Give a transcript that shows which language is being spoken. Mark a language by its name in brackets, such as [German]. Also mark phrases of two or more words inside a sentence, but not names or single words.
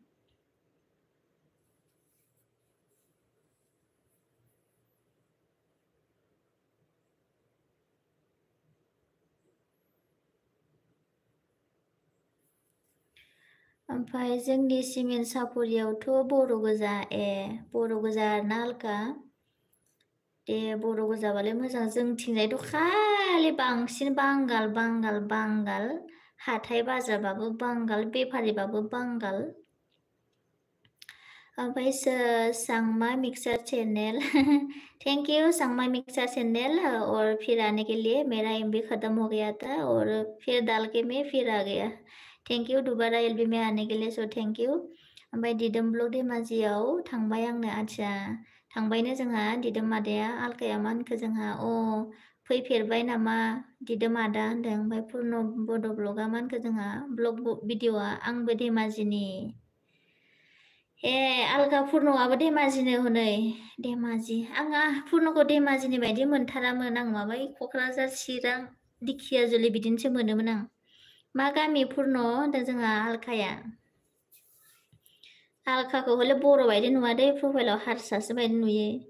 [Bodo] ओमफ्राय जोंनि सिमेन्ट सापरियावथ' बर' गोजा बर' गोजा आरोना आलका दे बर' गोजाबालाय मोजां जोंथिंजायथ' खालि बांसिन बांगाल हाथाय बाजारबाबो बांगाल बेफारिबाबो बांगाल [Hindi] ओमफ्राय सांमा मिक्सर चैनल [English] thank you [Hindi] सांमा मिक्सर चैनल और फिर आने के लिए मेरा MB ख़त्म हो गया था और फिर डाल के मैं फिर आ गया [English] thank you [Hindi] दोबारा LB में आने के लिए [English] so thank you [Bodo] ओमफ्राय दिदोम ब्लग धेमाजियाव थांबाय आंनो आच्छा थांबायनो जोंहा दिदोम आदाया आलकाया मा होनखो जोंहा फैफेरबाय नामा दिदोम आदा होनदों ओमफ्राय पुर्न बड' ब्लगा मा होनखो जोंहा ब्लग भिडिअआ आंबो धेमाजिनि आलगा पुर्णआबो धेमाजिनो हनै धेमाजि आंहा पुर्णखौ धेमाजिनि बायदि मोनथारामोन आं माबा क'क्राझार चिरां दिखियाजुलि बिदिनोसो मोनोमोन आं मा गामि पुर्ण होनदों जोंहा आलखाया आलखाखौ हले बर' बायदि नुवा दै प्रफाइलाव हारसासो बायदि नुयो